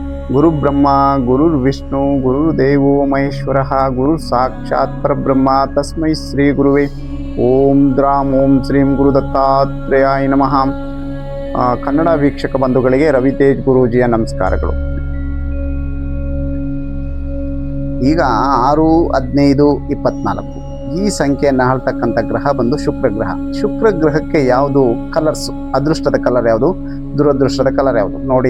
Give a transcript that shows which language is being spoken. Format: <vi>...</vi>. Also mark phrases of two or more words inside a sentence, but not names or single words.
<sa>ಗುರು ಬ್ರಹ್ಮ ಗುರುರ್ ವಿಷ್ಣು ಗುರುರ್ದೇವೋ ಮಹೇಶ್ವರಃ ಗುರು ಸಾಕ್ಷಾತ್ ಪರಬ್ರಹ್ಮ ತಸ್ಮೈ ಶ್ರೀ ಗುರುವೇ ಓಂ ದ್ರಾಂ ಓಂ ಶ್ರೀಂ ಗುರು ದತ್ತಾತ್ರೇಯಾಯ ನಮಃ.</sa> <kn>ಕನ್ನಡ ವೀಕ್ಷಕ ಬಂಧುಗಳಿಗೆ ರವಿತೇಜ್ ಗುರೂಜಿಯ ನಮಸ್ಕಾರಗಳು. ಈಗ 6-15-24 ಈ ಸಂಖ್ಯೆಯನ್ನು ಆಳ್ತಕ್ಕಂಥ ಗ್ರಹ ಬಂದು ಶುಕ್ರ ಗ್ರಹ. ಶುಕ್ರ ಗ್ರಹಕ್ಕೆ ಯಾವುದು ಕಲರ್ಸ್, ಅದೃಷ್ಟದ ಕಲರ್ ಯಾವುದು, ದುರದೃಷ್ಟದ ಕಲರ್ ಯಾವುದು ನೋಡಿ.</kn>